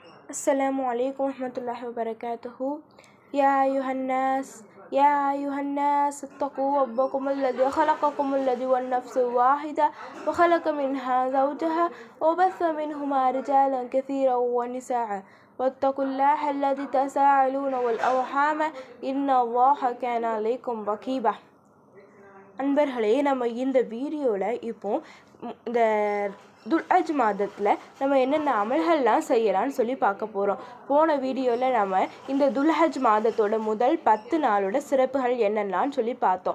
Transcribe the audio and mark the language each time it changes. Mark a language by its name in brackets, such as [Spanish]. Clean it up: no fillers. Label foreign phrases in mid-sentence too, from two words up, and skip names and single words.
[Arabic] السلام عليكم ورحمة الله وبركاته. يا أيها الناس اتقوا ربكم الذي خلقكم الذي والنفس واحدة وخلق منها زوجها وبث منهما رجالا كثيرا ونساء واتقوا الله الذي تساءلون والأرحام إن الله كان عليكم رقيبا. [Tamil] அன்பர்களே, நம்ம இந்த வீடியோவில் இப்போ இந்த துல்ஹஜ் மாதத்தில் நம்ம என்னென்ன அமல்கள்லாம் செய்யலான்னு சொல்லி பார்க்க போகிறோம். போன வீடியோவில் நம்ம இந்த துல்ஹஜ் மாதத்தோட முதல் 10 நாளோட சிறப்புகள் என்னென்னான்னு சொல்லி பார்த்தோம்.